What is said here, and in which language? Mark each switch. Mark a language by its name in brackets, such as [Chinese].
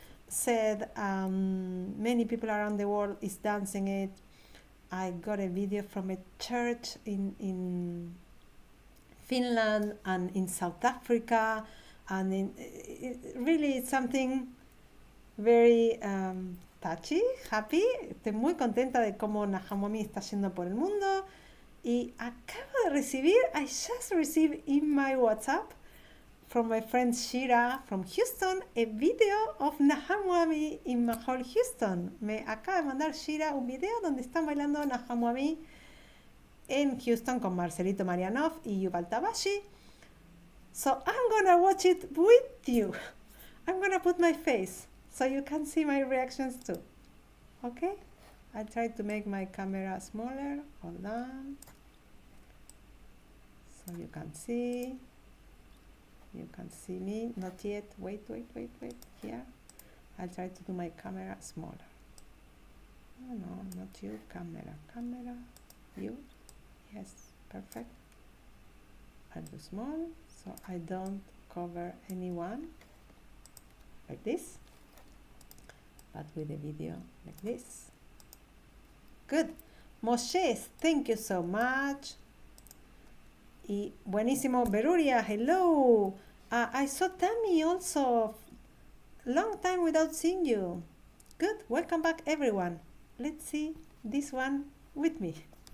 [English] said many people around the world is dancing it. I got a video from a church in Finland and in South Africa, and really it's something very touchy, happy. [Spanish] Estoy muy contenta de cómo Nahamomi está yendo por el mundo. Y acabo de recibir, [English] I just received in my WhatsApp from my friend Shira from Houston, a video of Nahamomi in Mahol, Houston. [Spanish] Me acaba de mandar Shira un video donde están bailando Nahamomi en Houston con Marcelito Marianov y Yuval Tabashi. [English] So I'm gonna watch it with you. I'm gonna put my face so you can see my reactions too. Okay? I try to make my camera smaller. Hold on. So you can see. You can see me. Not yet. Wait. Here. I'll try to do my camera smaller. Oh, no, not you. Camera. You. Yes. Perfect. I'll do small so I don't cover anyone. Like this. But with a video like this. Good. Moshe, thank you so much. [Spanish] Y buenísimo, Beruria, [English] hello. I saw Tammy also. Long time without seeing you. Good. Welcome back, everyone. Let's see this one with me.